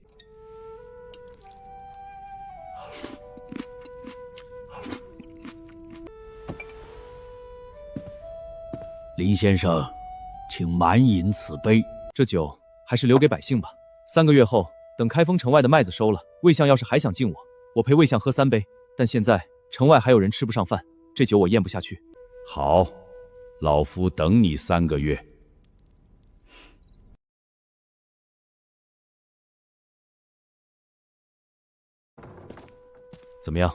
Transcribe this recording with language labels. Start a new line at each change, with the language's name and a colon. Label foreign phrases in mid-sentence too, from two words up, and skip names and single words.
Chinese: 林先生，請满飲此杯。這酒還是留給百姓吧。3個月後，等開封城外的麥子收了，魏相要是還想敬我，我陪魏相喝3杯。但現在城外還有人吃不上飯，這酒我咽不下去。好，老夫等你3個月。怎麼樣？